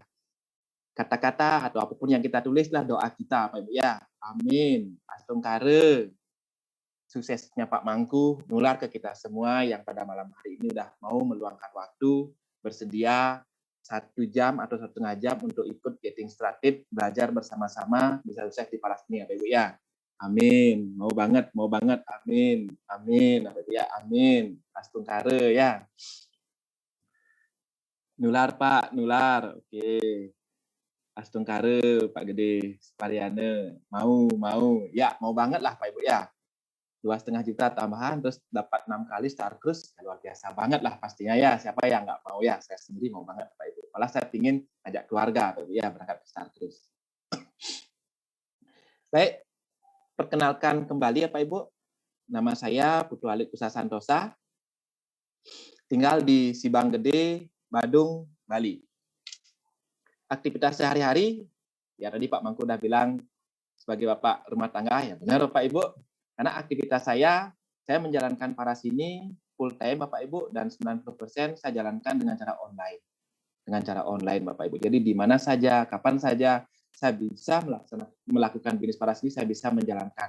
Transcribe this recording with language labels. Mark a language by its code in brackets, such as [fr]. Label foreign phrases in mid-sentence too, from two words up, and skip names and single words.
[id] Kata-kata atau apapun yang kita tulislah doa kita Pak Ibu ya. Amin. Astungkare. Suksesnya Pak Mangku nular ke kita semua yang pada malam hari ini udah mau meluangkan waktu bersedia 1 jam atau 1,5 jam untuk ikut [en] getting started, [id] belajar bersama-sama, bisa sukses di Paras ini ya Pak Ibu ya. Amin. Mau banget. Amin. Pak Ibu ya. Amin. Astungkare ya. Nular Pak, nular. Oke. Astungkare Pak Gede, Spariane. Mau. Ya, mau banget lah Pak Ibu ya. 2,5 juta tambahan, terus dapat 6 kali Star Cruise, ya luar biasa banget lah pastinya ya. Siapa yang nggak mau ya? Saya sendiri mau banget Pak Ibu. Malah saya ingin ajak keluarga Pak Ibu ya berangkat ke Star Cruise. Baik, perkenalkan kembali ya Pak Ibu. Nama saya Putu Alit Kusatantosa. Tinggal di Sibang Gede, Badung, Bali. Aktivitas sehari-hari, ya tadi Pak Mangku udah bilang sebagai bapak rumah tangga, ya benar Pak Ibu. Karena aktivitas saya menjalankan Paras ini [en] full time [id] Bapak Ibu, dan 90% saya jalankan dengan cara online. Dengan cara online Bapak Ibu. Jadi di mana saja, kapan saja saya bisa melakukan bisnis Paras ini, saya bisa menjalankan.